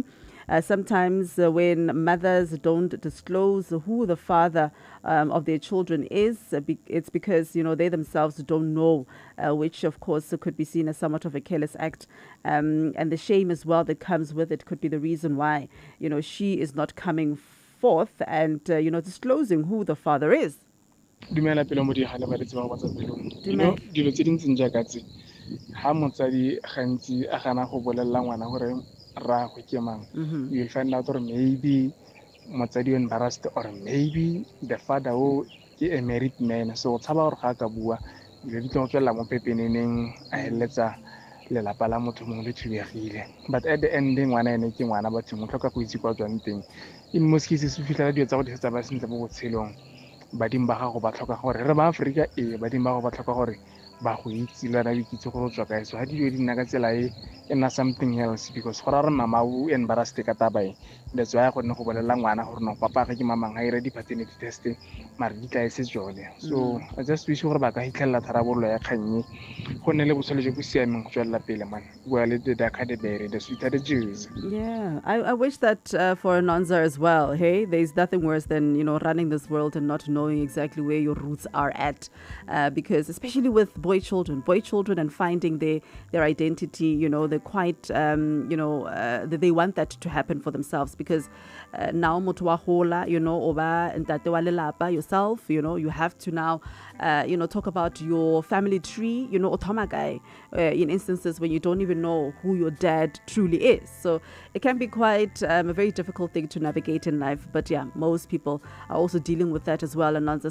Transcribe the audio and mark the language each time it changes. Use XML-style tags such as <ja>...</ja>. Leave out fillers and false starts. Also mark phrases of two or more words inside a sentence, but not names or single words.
<en>Sometimes when mothers don't disclose who the father of their children is, it's because, they themselves don't know, which of course could be seen as somewhat of a careless act. And the shame as well that comes with it could be the reason why, she is not coming forth and, disclosing who the father is.</en> <tn>Dumela Pelo Modiga le baretsi ba go batsa pelong. Dilo tse dintseng jaaka tse ha motsadi gantsi a gana go bolella ngwana gore ra go ke mang,</tn> <en>you'll find out or maybe</en> <tn>motsadi o embarrassed,</tn> <en>or maybe the father</en> <tn>o ke</tn> <en>a married man,</en> <tn>so o tshaba gore ga ka bua dilo di tlo tswela mo pepeneneng a heletsa lelapa la motho mongwe le thubegile.</tn> <en>But at the ending</en> <tn>ngwana ene ke ngwana batho mo tlhoka go itse kwa tswang teng.</tn> <en>In most cases</en> <tn>se fitlhela dio tsa go tsa ba sentle mo botshelong badimo ba gago ba tlhoka gore re ba Africa badimo ba gago ba tlhoka gore ba go itse le na ikitse gore tswa kae. So ha di di nna ka tsela e nna</tn> <en>something else because</en> <tn>go ra mama o embarrassed ka tabae.</tn> <en>That's why</en> <tn>go nne go bolela ngwana gore no papa ga ke mama ga ire di</tn> <en>paternity test</en> <tn>mara di tla se jole.</tn> <en>So I just wish</en> <tn>gore ba ka hitlhela tharabollo ya kgannye go nne le botshelo jo bo siameng go tswela pele man. Bua le</tn> <en>the academy the sweeter the juice. Yeah, I wish that for Anonza as well. Hey, there's nothing worse than, you know, running this world and not knowing exactly where your roots are at. Because especially with boy children and finding their identity, you know, they're quite, they want that to happen for themselves. Because now,</en> <tn>motu wa hola,</tn> <en>you know,</en> <tn>oba ntate wa lelapa</tn> <en>yourself, you know, you have to now, talk about your family tree, you know, otomagai, in instances when you don't even know who your dad truly is. So it can be quite a very difficult thing to navigate in life. But yeah, most people are also dealing with that as well, Ananza.</en>